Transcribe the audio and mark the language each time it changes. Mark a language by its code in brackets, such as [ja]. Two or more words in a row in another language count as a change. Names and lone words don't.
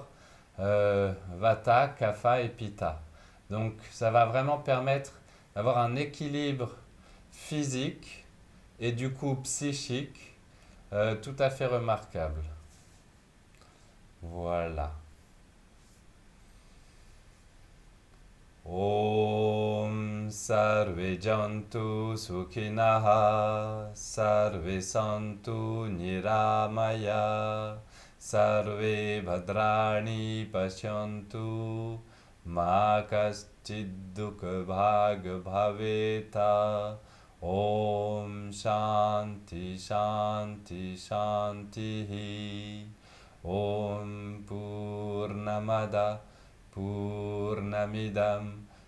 [fr] Vata, Kapha et Pitta. Donc ça va vraiment permettre d'avoir un équilibre physique et du coup psychique tout à fait remarquable. Voilà. [sa] ॐ सर्वे जन्तु सुखिनः सर्वे सन्तु निरामयाः सर्वे भद्राणि पश्यन्तु मा कश्चिद् दुःख भाग् भवेत् ॐ शान्तिः शान्तिः शान्तिः ॐ पूर्णमदः पूर्णमिदम्